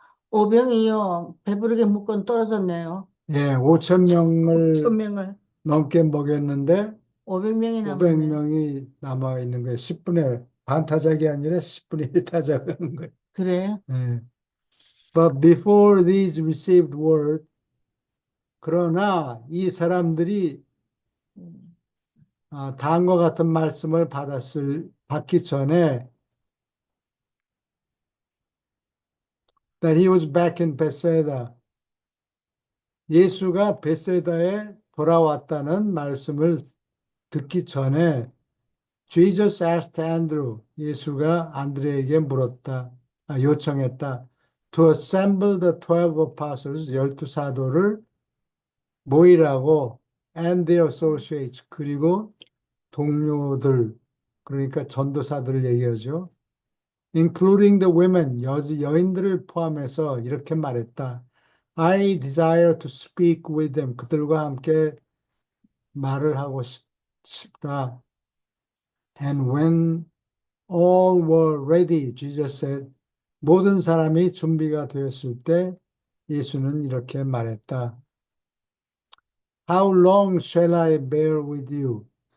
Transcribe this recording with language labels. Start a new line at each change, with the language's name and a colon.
Korean: 오병이요 배부르게 묶건 떨어졌네요. 예, 5천 명을 1,000명을 넘게 먹였는데 500명이 남았네. 500명이 남아 있는 거예요. 10분의 반 타작이 아니라 10분의 1 타작한 거예요. 그래요? 예.
English: But before these received word,
Korean: 그러나 이 사람들이 음, 다음과 같은 말씀을 받기 전에
English: that he was back in Bethsaida.
Korean: 예수가 베세다에 돌아왔다는 말씀을 듣기 전에
English: Jesus asked Andrew,
Korean: 예수가 안드레에게 요청했다.
English: To assemble the 12 apostles,
Korean: 12사도를 모이라고
English: and their associates,
Korean: 그리고 동료들, 그러니까 전도사들을 얘기하죠.
English: Including the women,
Korean: 여인들을 포함해서 이렇게 말했다.
English: I desire to speak with them.
Korean: 그들과 함께 말을 하고 싶다.
English: And when all were ready, Jesus said,
Korean: 모든 사람이 준비가 되었을 때 예수는 이렇게 말했다.
English: How long shall I bear with you?